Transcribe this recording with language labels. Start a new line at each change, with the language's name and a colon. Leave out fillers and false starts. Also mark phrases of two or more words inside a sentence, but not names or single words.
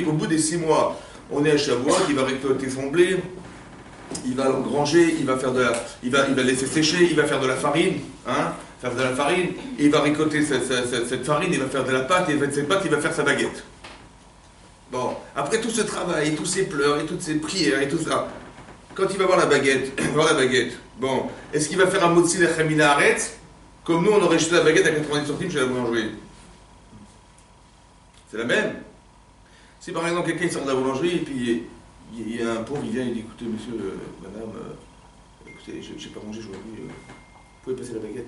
French: Au bout des 6 mois, on est à Shavuot, il va récolter son blé, il va l'engranger, il va laisser sécher, il va faire de la farine, et il va récolter cette farine, il va faire de la pâte, et de cette pâte, il va faire sa baguette. Bon, après tout ce travail, tous ces pleurs, et toutes ces prières, et tout ça, quand il va voir la baguette, bon, est-ce qu'il va faire un
Hebrew: מוציא לחם מן הארץ,
French: comme nous on aurait jeté la baguette à 90 centimes chez la boulangerie? C'est la même. Si par exemple quelqu'un sort de la boulangerie et puis il y a un pauvre, il vient et il dit écoutez monsieur, madame, écoutez, je n'ai pas mangé aujourd'hui, vous pouvez passer la baguette?